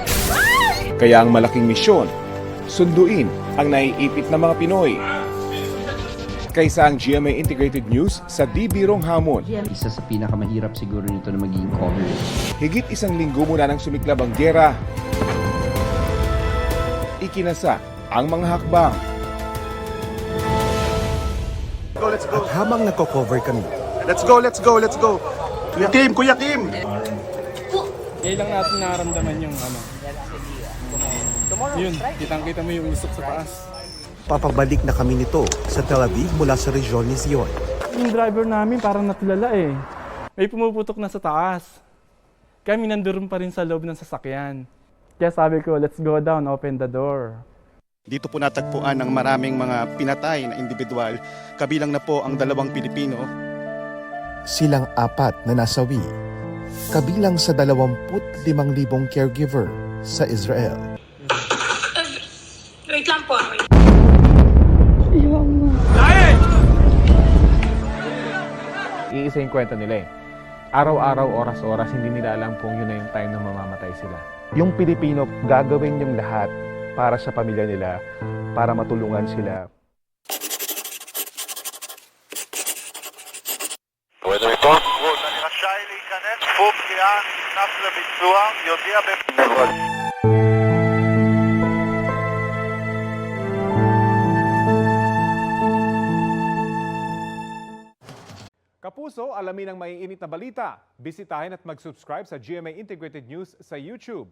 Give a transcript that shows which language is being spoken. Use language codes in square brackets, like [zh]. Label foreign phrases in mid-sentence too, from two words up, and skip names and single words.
[tl] Kaya ang malaking misyon, sunduin ang naiipit na mga Pinoy. Kaysa ang GMA Integrated News sa Di Birong Hamon. Isa sa pinakamahirap siguro nito na maging coverage. Higit isang linggo mula nang sumiklab ang gyera, ikinasa ang mga hakbang. [en] Let's go. [tl] At habang nagko-cover kami, [en] Let's go. [tl] Kuya Kim. Ngayon lang natin nararamdaman yung Yun, kitang-kita mo yung usok sa taas. papabalik na kami nito sa Tel Aviv mula sa rehiyon ni Zion. Yung driver namin parang natulala eh. May pumuputok na sa taas. Kami nandoon pa rin sa loob ng sasakyan. Kaya sabi ko, [en] let's go down, open the door. [tl] Dito po natagpuan ng maraming mga pinatay na individual. Kabilang na po ang 2 Pilipino. Silang 4 na nasawi, kabilang sa 25,000 caregiver sa Israel. Wait lang po. Iisa yung kwento nila eh. Araw-araw, oras-oras, hindi nila alam kung yun na yung time na mamamatay sila. Yung Pilipino, gagawin yung lahat para sa pamilya nila, para matulungan sila. [he] אני רשאי להיכנס, תחום פגיעה נכנס לביצוע, יודיע [tl] Kapuso, alamin ang maiinit na balita. Bisitahin at mag-subscribe sa GMA Integrated News sa YouTube.